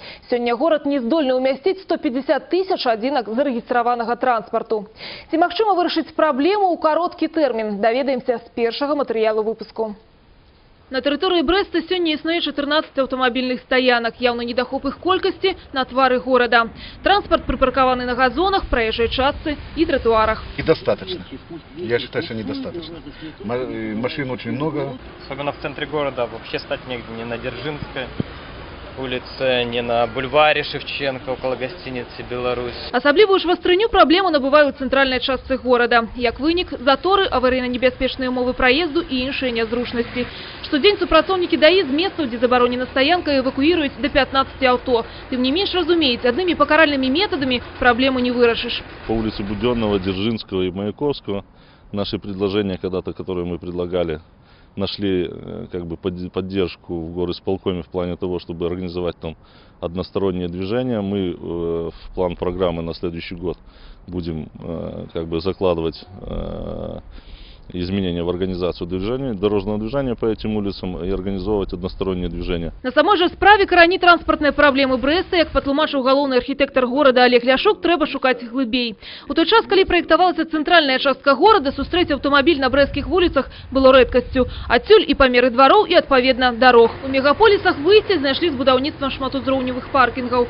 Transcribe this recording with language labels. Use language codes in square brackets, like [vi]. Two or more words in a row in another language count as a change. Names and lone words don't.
[be] Сёння горад не здольны ўмясціць 150 тысяч адзінак зарэгістраванага транспарту. Ці магчыма вырашыць праблему ў кароткі тэрмін? Даведаемся з першага матэрыялу выпуску. На тэрыторыі Брэста сёння існуе 14 аўтамабільных стаянак, яўна недахоп іх колькасці на твары горада. [ru] Транспорт припаркованы на газонах, проезжей частцы и тротуарах. Недостаточно. Я считаю, что недостаточно. Машин очень много. Особенно в центре города вообще стать негде, не на Дзержинской улице, не на бульваре Шевченко, около гостиницы «Беларусь». [be] Асаблівую ж вастрыню праблему набываюць цэнтральнай частцы горада. Як вынік, заторы, аварыйна-небяспечныя умовы праезду і іншыя нязручнасці. Штодзень супрацоўнікі ДАІ з месцаў, дзе забаронена стаянка, эвакуіруюць до 15 авто. Тым не менш разумеюць, аднымі пакаральнымі методамі праблему не вырашыш. [ru] По улице Будённого, Дзержинского и Маяковского наши предложения когда-то, которые мы предлагали, нашли как бы поддержку в горисполкоме в плане того, чтобы организовать там одностороннее движение. Мы в план программы на следующий год будем как бы закладывать изменения в организацию движения, дорожного движения по этим улицам и организовывать одностороннее движение. [be] На самой же справе карані транспортнай праблемы Брэста, як патлумачыў галоўны архітэктар горада Олег Ляшук, трэба шукаць глыбей. У той час, калі праектавалася цэнтральная частка горада, сустрэць аўтамабіль на брэсцкіх вуліцах было рэдкасцю. Адсюль і памеры двароў, і адпаведна дарог. У мегаполісах выйсце знайшлі з будаўніцтвам шматузроўневых паркінгаў.